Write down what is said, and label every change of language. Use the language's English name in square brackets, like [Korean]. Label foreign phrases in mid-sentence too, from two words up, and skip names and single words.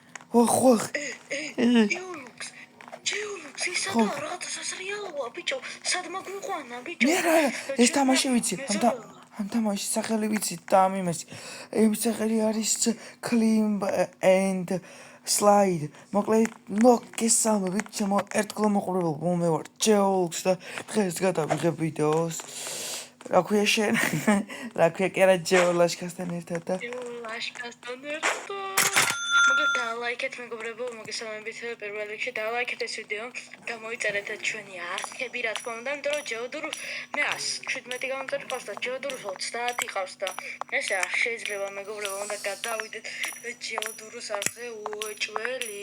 [Georgian] ოხ Geolux ისაა რაღაცა სასრიალოა ბიჭო სად მოგვიყვანა ბიჭო მერა ეს თამაში ვიცი ამ თამაშის სახელი ვიცი და ამ იმას იმ სახელი არის climb and slide მოკლედ მოგესალმე ბიჭო ერთგლა მოყურებელ მე ვარ Geolux და დღეს გადავიღებ ვიდეოს რა ქვია შენ რა ქვია კი არა Geolashkasთან ერთად და Geolashkasთან ერთად ლაიქეთ მეგობრებო, მოგესალმებით პირველ რიგში დალაიქეთ ეს ვიდეო და მოიწერეთ ჩვენი არხები რა თქმა უნდა, იმიტომ რომ ჯეოდურს მე 117 გამომწერი ყავს და ჯეოდურს 30 ყავს და ესე არ შეიძლება მეგობრებო, უნდა გადავიდეთ ჯეოდურს არხზე უეჭველი.